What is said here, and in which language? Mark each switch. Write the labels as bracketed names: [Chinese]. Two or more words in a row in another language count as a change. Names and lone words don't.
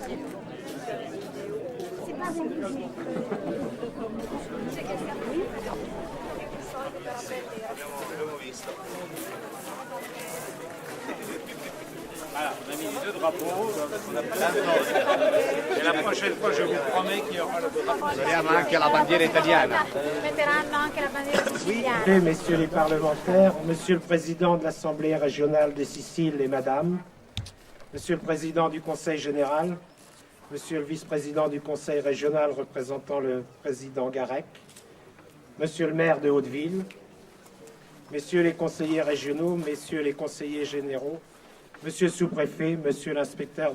[French] C'est pas bon. C'est quelqu'un de lui. Voilà, on a mis les deux drapeaux. Et la prochaine fois, je vous promets qu'il y aura le drapeau. [Italian] Speriamo anche la bandiera italiana. Metteranno anche la bandiera siciliana. [French] Messieurs les parlementaires, Monsieur le Président de l'Assemblée régionale de Sicile et Madame, Monsieur le Président du Conseil général, Monsieur le Vice-président du Conseil régional représentant le Président Garec, Monsieur le maire de Hauteville, Messieurs les conseillers régionaux, Messieurs les conseillers généraux, Monsieur le sous-préfet, Monsieur l'inspecteur